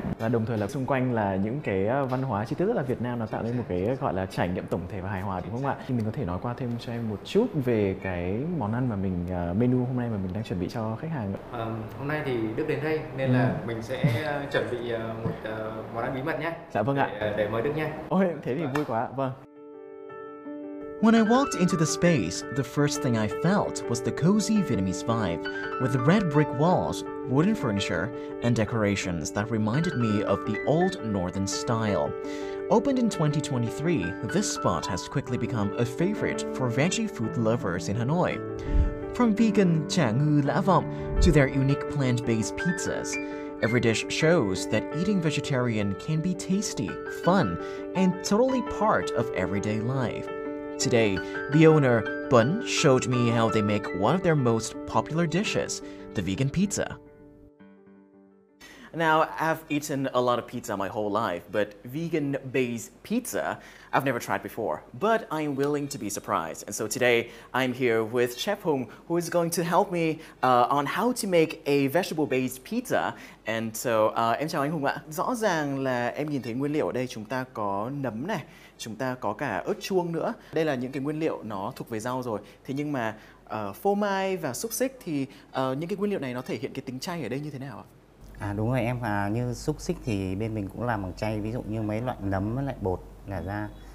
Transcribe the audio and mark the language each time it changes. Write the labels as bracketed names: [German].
[Vietnamese] Và đồng thời là xung quanh là những cái văn hóa chi tiết rất là Việt Nam, nó tạo nên một cái gọi là trải nghiệm tổng thể và hài hòa, đúng không ạ? Thì mình có thể nói qua thêm cho em một chút về cái món ăn mà mình menu hôm nay mà mình đang chuẩn bị cho khách hàng. Hôm nay thì Đức đến đây nên là mình sẽ chuẩn bị một món ăn bí mật nhé. Dạ vâng ạ. Để mời Đức nhé. Ôi, thế thì vui quá. Vâng. [English] When I walked into the space, the first thing I felt was the cozy Vietnamese vibe, with the red brick walls, wooden furniture, and decorations that reminded me of the old northern style. Opened in 2023, this spot has quickly become a favorite for veggie food lovers in Hanoi. From vegan chả ngư lã vọng to their unique plant-based pizzas, every dish shows that eating vegetarian can be tasty, fun, and totally part of everyday life. Today, the owner, Bun, showed me how they make one of their most popular dishes, the vegan pizza. Now, I've eaten a lot of pizza my whole life, but vegan-based pizza I've never tried before. But I'm willing to be surprised. And so today, I'm here with Chef Hùng, who is going to help me on how to make a vegetable-based pizza. And so, [Vietnamese] em chào anh Hùng ạ. Rõ ràng là em nhìn thấy nguyên liệu ở đây chúng ta có nấm này, chúng ta có cả ớt chuông nữa. Đây là những cái nguyên liệu nó thuộc về rau rồi. Thế nhưng mà phô mai và xúc xích thì những cái nguyên liệu này nó thể hiện cái tính chay ở đây như thế nào ạ? Đúng rồi em, như xúc xích thì bên mình cũng làm bằng chay, ví dụ như mấy loại nấm với lại bột là ra.